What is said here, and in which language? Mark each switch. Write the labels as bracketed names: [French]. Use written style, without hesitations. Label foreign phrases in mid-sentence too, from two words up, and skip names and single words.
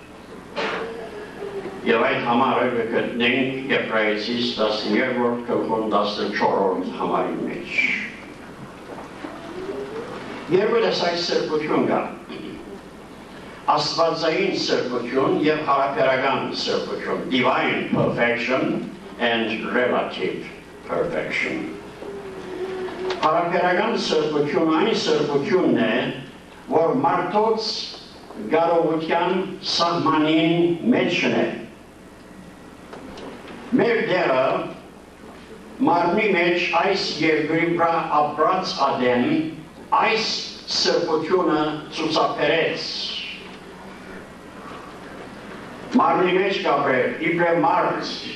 [Armenian] Եվ այդ համարը կգտնենք Եբրայեցիս 13-րդ գլխի 14-րդ համարի մեջ։ Երկու տեսակ սրբություն կա։ Աստվածային սրբություն եւ հարաբերական սրբություն, [English] divine perfection and relative perfection. [Armenian] Հարաբերական սրբություն այն սրբությունն է, որ մարդոց կարողության սահմանին մեջն է։ Մեր դերը մարմնի մեջ այս երկրի վրա ապրած ադեն այս սրբությունը ցուցաբերեց։ Մարմնի մեջ կապրել, իբրև մարդ,